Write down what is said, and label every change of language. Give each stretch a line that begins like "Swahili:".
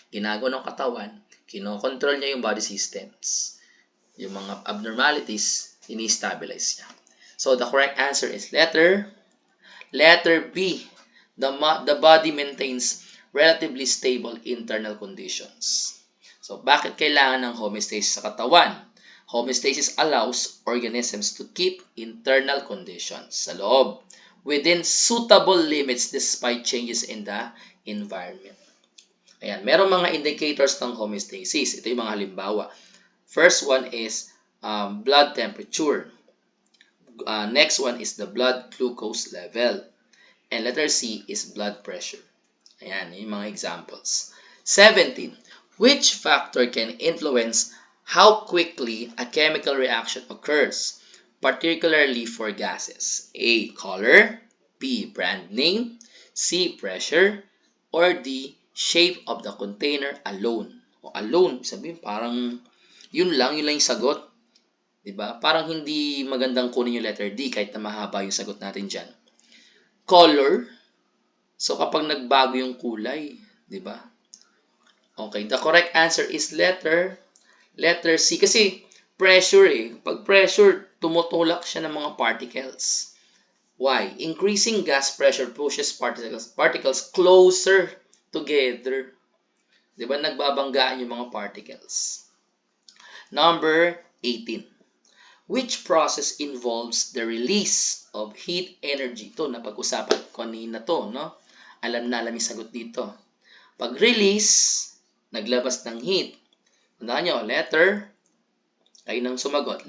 Filipino: Ginagawa ng katawan, kinokontrol niya yung body systems. Yung mga abnormalities, ini-stabilize niya.
English: So, the correct answer is letter B. The body maintains relatively stable internal conditions.
Filipino: So, bakit kailangan ng homeostasis sa katawan?
English: Homeostasis allows organisms to keep internal conditions
Filipino: sa loob
English: within suitable limits despite changes in the environment.
Filipino: Ayan, merong mga indicators ng homeostasis. Ito yung mga halimbawa.
English: First one is blood temperature. Next one is the blood glucose level. And letter C is blood pressure. Ayan, yung mga examples. 17. Which factor can influence how quickly a chemical reaction occurs, particularly for gases? A. Color. B. Brand name. C. Pressure. Or D. Shape of the container alone.
Filipino: O alone, sabihin parang yun lang yung sagot. Diba? Parang hindi magandang kunin yung letter D kahit na mahaba yung sagot natin dyan. Color. So, kapag nagbago yung kulay, di ba?
English: Okay, the correct answer is letter C.
Filipino: Kasi pressure Pag pressure, tumutulak siya ng mga particles.
English: Why? Increasing gas pressure pushes particles closer together.
Filipino: Di ba? Nagbabanggaan yung mga particles.
English: Number 18. Which process involves the release of heat energy?
Filipino: Ito, napag-usapan ko kanina to, no? Alam yung sagot dito. Pag-release, naglabas ng heat. Tandaan nyo, kayo nang sumagot.